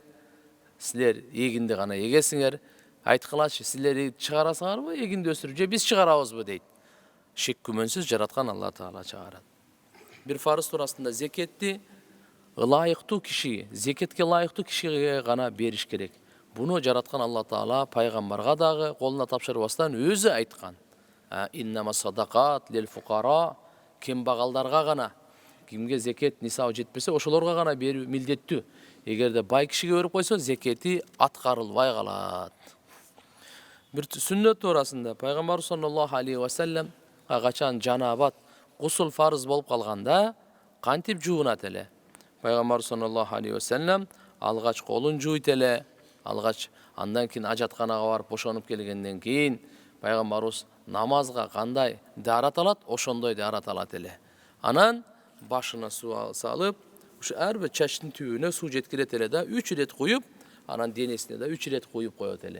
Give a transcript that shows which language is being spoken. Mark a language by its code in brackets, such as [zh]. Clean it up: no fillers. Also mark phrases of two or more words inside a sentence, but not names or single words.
[ky] Силер эгинди гана эгесиңер. Айткылачы, силер чыгарасыңарбы, эгинди өстүрүп, же биз чыгарабызбы дейт. Шек күмөнсүз жараткан Алла Таала чыгарат. Бир фарыз туурасында зекетти ылайыктуу киши, зекетке ылайыктуу кишиге гана бериш керек. Буну жараткан Алла Таала пайгамбарга дагы колуна тапшырбастан өзү айткан. [ar] إنما الصدقات للفقراء, [ky] кембагалдарга гана, кимге зекет нисабы жетпесе, ошолорго гана берүү милдеттүү. Эгерде бай кишиге берип койсо, зекети аткарылбай калат. Бир сүннөт туурасында пайгамбар [ar] صلى الله عليه وسلم [ky] качан жанабат, гусул фарыз болуп калганда кантип жуунат эле. Пайгамбар [ar] صلى الله عليه وسلم [ky] алгач колун жууйт эле, алгач андан кийин ажатканага барып бошонуп келгенден кийин пайгамбарыбыз намазга кандай даарат алат, ошондой даарат алат эле. Анан башына суу салып, ушу ар бир чачтын түбүнө суу жеткирет эле да, 3 ирет куюп, анан денесине да 3 ирет куюп коет эле.